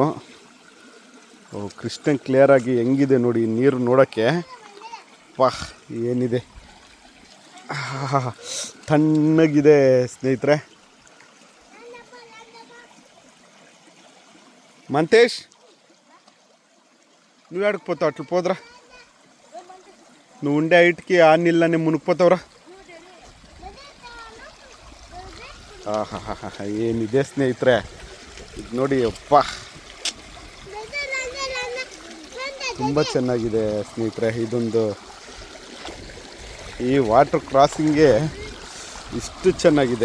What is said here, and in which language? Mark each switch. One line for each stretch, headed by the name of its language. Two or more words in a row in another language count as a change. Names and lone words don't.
Kannada: ಕ್ರಿಸ್ಟಲ್ ಕ್ಲಿಯರಾಗಿ ಹೆಂಗಿದೆ ನೋಡಿ ನೀರು. ನೋಡೋಕ್ಕೆ ಏನಿದೆ, ತಣ್ಣಗಿದೆ ಸ್ನೇಹಿತರೆ. ಮಂತೇಶ್,
Telugu: నువ్వు ఎక్కడికి పోతావు? అట్లా పోదురా, నువ్వు ఉండే హైట్కి ఆ నీళ్ళని మునిగిపోతావురా.
Kannada: ಏನಿದೆ ಸ್ನೇಹಿತರೆ, ಇದು ನೋಡಿ. ತುಂಬ ಚೆನ್ನಾಗಿದೆ ಸ್ನೇಹಿತರೆ. ಇದೊಂದು ಈ ವಾಟರ್ ಕ್ರಾಸಿಂಗ್ಗೆ ಇಷ್ಟು ಚೆನ್ನಾಗಿದೆ.